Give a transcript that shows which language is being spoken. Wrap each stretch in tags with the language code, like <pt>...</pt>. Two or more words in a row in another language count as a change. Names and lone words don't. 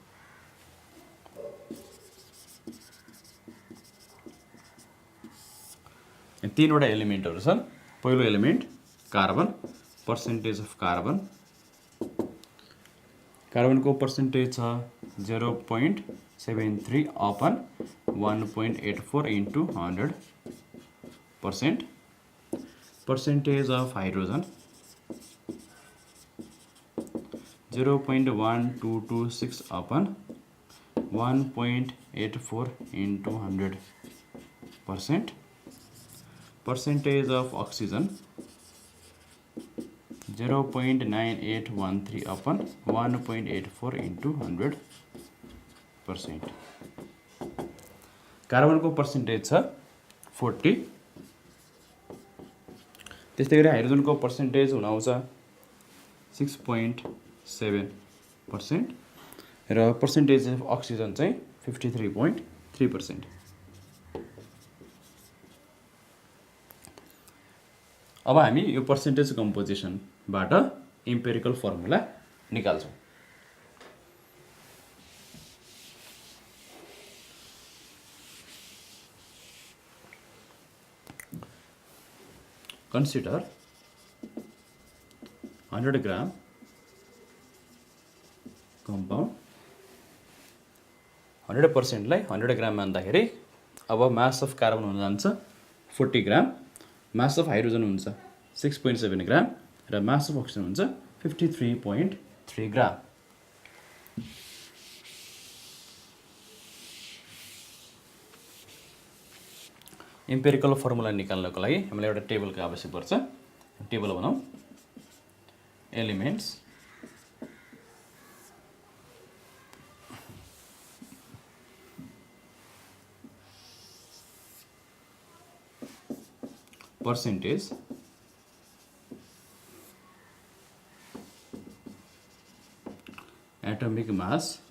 <ne>तीनवटा एलिमेन्टहरु छन्.</ne> <en>पहिलो element carbon, percentage of carbon.</en> <ne>कार्बनको पर्सेन्टेज छ 0.73 अपन 1.84 into 100%.</ne> <en>Percentage of hydrogen 0.1226 upon 1.84 into 100%. Percentage of oxygen 0.9813 upon 1.84 into 100%.</en> <ne>कार्बनको पर्सेन्टेज छ 40. त्यस्तै गरी हाइड्रोजनको पर्सेन्टेज हुन आउँछ 6.7% र</ne> <en>percentage of oxygen</en> <ne>चाहिँ 53.3%. अब हामी यो पर्सेन्टेज कम्पोजिसनबाट इम्पेरिकल फर्मुला निकाल्छौँ।</ne> <en>Consider 100 gram compound 100%</en> <ne>लाई</ne> <en>100</en> <ne>ग्राम मान्दाखेरि अब</ne> <en>mass of carbon</en> <ne>हुन जान्छ 40 ग्राम,</ne> <en>mass of hydrogen</en> <ne>हुन्छ 6.7 ग्राम र</ne> <en>mass of oxygen</en> <ne>हुन्छ 53.3 ग्राम। इम्पेरिकल फर्मुला निकाल्नको लागि हामीलाई एउटा टेबलको आवश्यक पर्छ।</ne> <en>टेबल बनाऊ। elements percentage atomic mass</en>